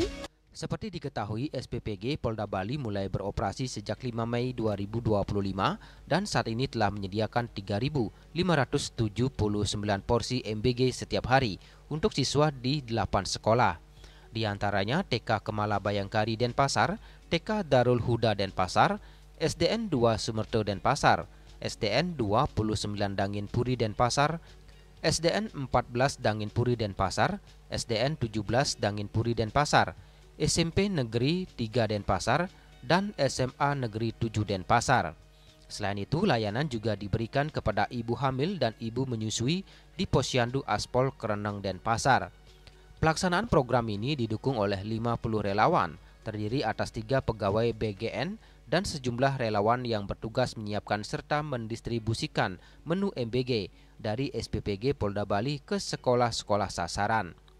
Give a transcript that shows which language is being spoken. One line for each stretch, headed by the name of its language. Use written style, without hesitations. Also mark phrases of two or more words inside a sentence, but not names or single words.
Indonesian: Seperti diketahui, SPPG Polda Bali mulai beroperasi sejak 5 Mei 2025 dan saat ini telah menyediakan 3.579 porsi MBG setiap hari untuk siswa di 8 sekolah. Di antaranya TK Kemala Bayangkari Denpasar, TK Darul Huda Denpasar, SDN 2 Sumerto Denpasar, SDN 29 Dangin Puri Denpasar, SDN 14 Dangin Puri Denpasar, SDN 17 Dangin Puri Denpasar, SMP Negeri 3 Denpasar, dan SMA Negeri 7 Denpasar. Selain itu, layanan juga diberikan kepada ibu hamil dan ibu menyusui di Posyandu Aspol Kereneng Denpasar. Pelaksanaan program ini didukung oleh 50 relawan, terdiri atas 3 pegawai BGN dan sejumlah relawan yang bertugas menyiapkan serta mendistribusikan menu MBG dari SPPG Polda Bali ke sekolah-sekolah sasaran.